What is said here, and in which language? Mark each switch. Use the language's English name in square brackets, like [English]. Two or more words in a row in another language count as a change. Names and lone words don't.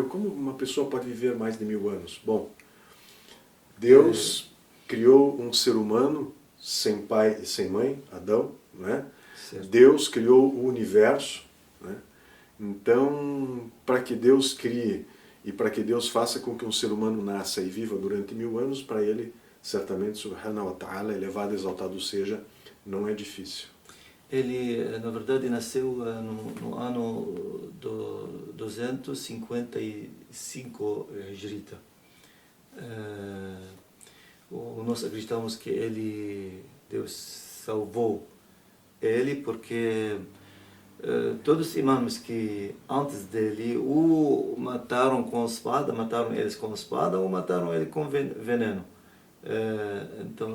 [Portuguese] Como uma pessoa pode viver mais de 1000 anos? Bom, Deus criou um ser humano sem pai e sem mãe, Adão, não é? Deus criou o universo, né? Então, para que Deus crie e para que Deus faça com que um ser humano nasça e viva durante 1000 anos, para ele, certamente, [Arabic] سبحانه وتعالى, [Portuguese] elevado e exaltado seja, não é difícil. Ele, na verdade, nasceu no ano 255 Hijrita. Nós acreditamos que Deus salvou ele porque todos os imãs que antes dele o mataram com espada, mataram eles com espada ou mataram ele com veneno.